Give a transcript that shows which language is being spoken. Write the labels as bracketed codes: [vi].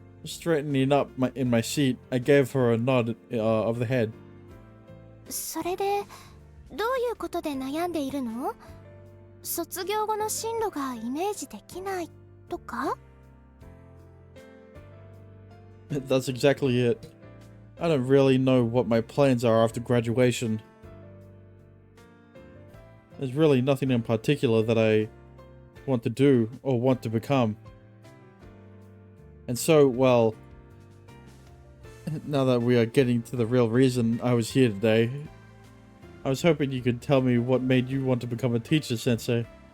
[en] Straightening up in my seat, I gave her a nod of the head. [ja] それでどういうことで悩んでいるの？卒業後の進路がイメージできないとか？ [en] That's exactly it. I don't really know what my plans are after graduation. There's really nothing in particular that I want to do or want to become. And so, well, now that we are getting to the real reason I was here today, I was hoping you could tell me what made you want to become a teacher, Sensei.